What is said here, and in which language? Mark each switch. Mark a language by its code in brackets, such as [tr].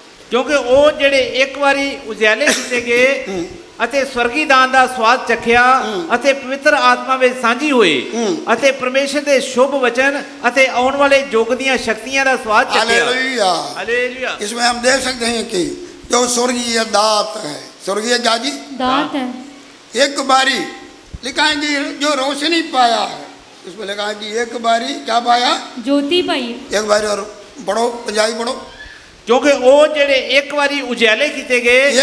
[pa] क्योंकि ਉਹ ਜਿਹੜੇ ਇੱਕ ਵਾਰੀ ਉਜਿਆਲੇ ਕੀਤੇ ਗਏ ਅਤੇ ਸਵਰਗੀ ਦਾਨ ਦਾ ਸਵਾਦ ਚੱਖਿਆ ਅਤੇ ਪਵਿੱਤਰ ਆਤਮਾ ਵਿੱਚ ਸਾਂਝੀ ਹੋਏ ਅਤੇ ਪਰਮੇਸ਼ਰ ਦੇ ਸ਼ੁਭ ਵਚਨ ਅਤੇ ਆਉਣ ਵਾਲੇ ਯੁੱਗ ਦੀਆਂ ਸ਼ਕਤੀਆਂ ਦਾ ਸਵਾਦ ਚੱਖਿਆ। Hallelujah, hallelujah. [hi] इसमें हम देख सकते हैं कि जो स्वर्गीय दात है, स्वर्गीय क्या जी दात है। एक बारी लिखा है कि जो रोशनी पाया है, उसमें लिखा है कि एक बारी क्या पाया, ज्योति पाई। एक बारी और पढ़ो, पंजाबी पढ़ो। [pa] क्योंकि ਉਹ ਜਿਹੜੇ ਇੱਕ ਵਾਰੀ ਉਜਿਆਲੇ ਕੀਤੇ ਗਏ